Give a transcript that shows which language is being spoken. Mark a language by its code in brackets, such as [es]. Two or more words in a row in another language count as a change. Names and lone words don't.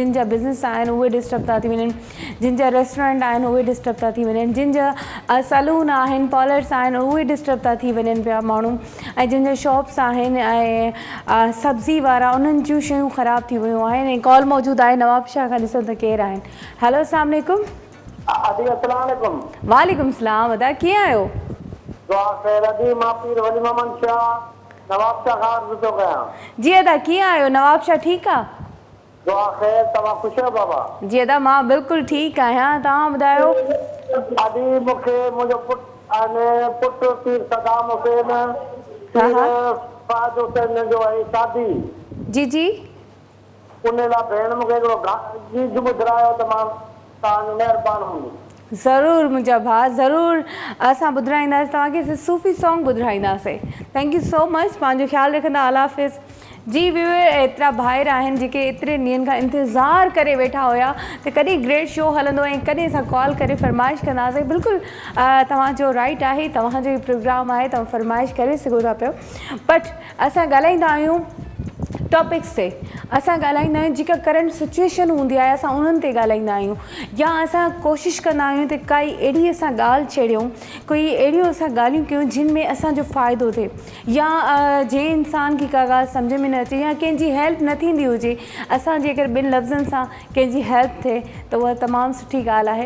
[sd] जिन जा बिज़नेस आहिनि उहे डिस्टर्ब था थी वञनि, जिन जा रेस्टोरेंट आहिनि उहे डिस्टर्ब था थी वञनि, जिन जा सलून आहिनि, पार्लर्स आहिनि उहे डिस्टर्ब था थी वञनि पिया माण्हू, ऐं जिन जा शॉप्स आहिनि ऐं सब्ज़ी वारा उन्हनि जूं शयूं ख़राब थी वियूं आहिनि। ऐं कॉल मौजूदु आहे नवाब शाह खां, ॾिसो त केरु आहिनि। हेलो, [ar] السلام عليكم. السلام عليكم. وعليكم السلام [sd] अदा, कीअं आहियो? जी अदा, कीअं आहियो? नवाब शाह ठीकु आहे? जी अदा, मां बिल्कुलु ठीकु आहियां। तव्हां ॿुधायो? जी जी ज़रूरु मुंहिंजा भाउ, ज़रूरु असां ॿुधाईंदासीं तव्हांखे [en] Sufi song [sd] ॿुधाईंदासीं। [en] Thank you so much, [sd] पंहिंजो ख़्यालु रखंदा, [ur] اللہ حافظ. [sd] जी व्यूअर, एतिरा भाइर आहिनि जेके एतिरे ॾींहंनि खां इंतज़ारु करे वेठा हुया त कॾहिं [en] great show [sd] हलंदो ऐं कॾहिं असां कॉल करे फरमाइश कंदासीं। बिल्कुलु तव्हांजो राइट आहे, तव्हांजो ई प्रोग्राम आहे, तव्हां फरमाइश करे सघो था पियो। बट असां ॻाल्हाईंदा आहियूं टॉपिक्स ते, असां ॻाल्हाईंदा आहियूं जेका [en] current situation [sd] हूंदी आहे असां उन्हनि ते ॻाल्हाईंदा आहियूं, या असां कोशिशि कंदा आहियूं त काई अहिड़ी असां ॻाल्हि छेड़ियूं, कोई अहिड़ियूं असां ॻाल्हियूं कयूं जिन में असांजो फ़ाइदो थिए, या जंहिं इंसान खे का ॻाल्हि सम्झ में न अचे या कंहिंजी हेल्प न थींदी हुजे, असां जेकर ॿिनि लफ़्ज़नि सां कंहिंजी हेल्प थिए त उहा तमामु सुठी ॻाल्हि आहे।